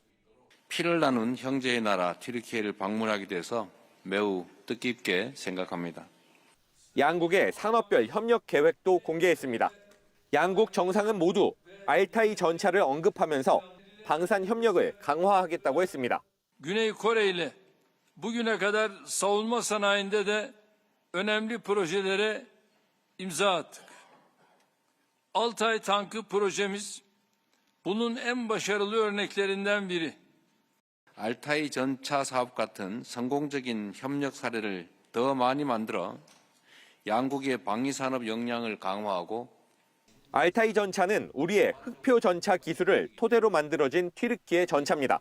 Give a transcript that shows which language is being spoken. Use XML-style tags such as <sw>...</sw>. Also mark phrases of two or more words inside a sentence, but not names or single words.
<ko>피를 나눈 형제의 나라 튀르키예를 방문하게 돼서 매우 뜻깊게 생각합니다. 양국의 산업별 협력 계획도 공개했습니다. 양국 정상은 모두 알타이 전차를 언급하면서 방산 협력을 강화하겠다고 했습니다.</ko> <tr>Güney Kore ile bugüne kadar savunma sanayinde de önemli projelere imza attık. Altay tankı projemiz bunun en başarılı örneklerinden biri.</tr> <ko>알타이 전차 사업 같은 성공적인 협력 사례를 더 많이 만들어 양국의 방위 산업 역량을 강화하고 알타이 전차는 우리의 흑표 전차 기술을 토대로 만들어진 튀르키예 전차입니다.</ko>